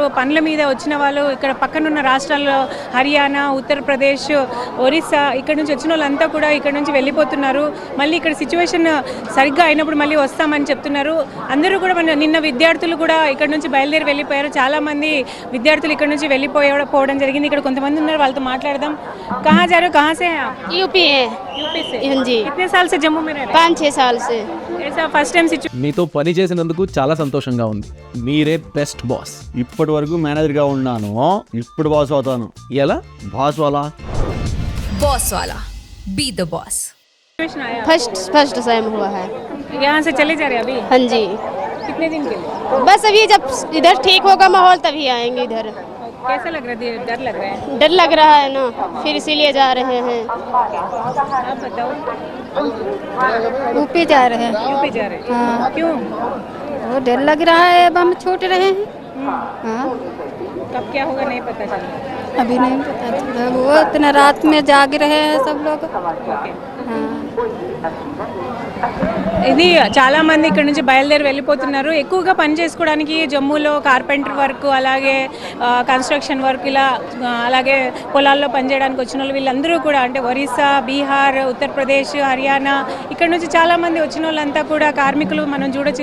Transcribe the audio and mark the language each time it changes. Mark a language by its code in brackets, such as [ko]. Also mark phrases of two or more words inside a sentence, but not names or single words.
[te] పనుల మీద వచ్చిన వాళ్ళు ఇక్కడ పక్కనున్న రాష్ట్రాల్లో హర్యానా, ఉత్తరప్రదేశ్, ఒరిస్సా ఇక్కడ నుంచి వచ్చిన వాళ్ళంతా కూడా ఇక్కడ నుంచి వెళ్ళిపోతున్నారు. మళ్ళీ ఇక్కడ సిచ్యువేషన్ సరిగ్గా అయినప్పుడు మళ్ళీ వస్తామని చెప్తున్నారు. అందరూ కూడా నిన్న విద్యార్థులు కూడా ఇక్కడ నుంచి బయలుదేరి వెళ్ళిపోయారు. చాలామంది విద్యార్థులు ఇక్కడ నుంచి వెళ్ళిపోవడం జరిగింది. ఇక్కడ కొంతమంది ఉన్నారు, వాళ్ళతో మాట్లాడదాం. [hi] कहाँ जा రहे हो? कहाँ से हैं आप? यूपी है. यूपी से? हाँ जी. कितने साल से जम्मू में रह रहे हैं? 5-6 साल से. ऐसा [en] first time [te] మీతో పని చేసినందుకు చాలా సంతోషంగా ఉంది. మీరే [en] best boss. [te] ఇప్పటి వరకు మేనేజర్గా ఉన్నాను, ఇప్పుడు బాస్ అవుతాను. ఎలా? [hi] बॉस वाला बॉस वाला [en] be the boss. [hi] सिचुएशन आया [en] first time [hi] हुआ है. यहाँ से चले जा रहे हैं अभी? हाँ जी. कितने दिन के लिए? बस अभी जब इधर ठीक होगा माहौल तभी आएंगे इधर. कैसा लग रहा है? डर लग रहा है? डर लग रहा है ना, फिर इसीलिए जा रहे हैं. आप बताओ. यूपी जा रहे हैं. यूपी जा रहे हैं? हाँ. क्यों? वो डर लग रहा है, अब हम छूट रहे हैं. हाँ. कब क्या होगा नहीं पता चला. अभी नहीं पता चला. वो इतना रात में जाग रहे हैं सब लोग. हाँ. [te] ఇది చాలా మంది ఇక్కడ నుంచి బయలుదేరి వెళ్ళిపోతున్నారు. ఎక్కువగా పని చేసుకోవడానికి జమ్మూలో [en] carpenter work, [te] అలాగే [en] construction work, [te] ఇలా అలాగే పొలాల్లో పనిచేయడానికి వచ్చిన వాళ్ళు వీళ్ళందరూ కూడా అంటే ఒరిస్సా, బీహార్, ఉత్తరప్రదేశ్, హర్యానా ఇక్కడ నుంచి చాలామంది వచ్చిన వాళ్ళంతా కూడా కార్మికులు మనం చూడొచ్చు.